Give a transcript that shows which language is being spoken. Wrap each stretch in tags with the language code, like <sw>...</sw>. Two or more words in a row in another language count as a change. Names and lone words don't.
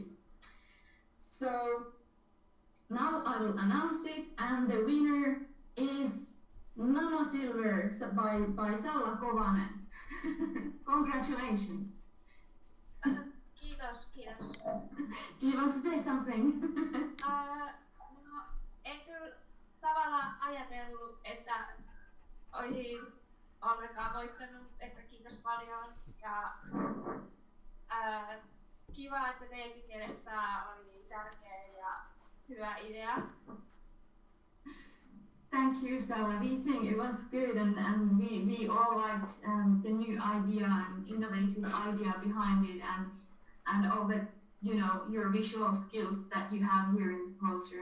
<en>So now I will announce it, and the winner is Nano Silver by Salla Kovanen. Congratulations.</en> <fi>Kiitos.</fi> <en>Do you want to say something?</en> <fi>No, en kyllä tavallaan ajatellut, että olisin ollenkaan voittanut, että kiitos paljon. Ja kiva, että teidänkin mielestä tämä oli tärkeä ja hyvä idea.</fi> <en>Thank you, Salla. We think it was good, and we all liked the new idea and innovative idea behind it, and all the, your visual skills that you have here in the poster.</en>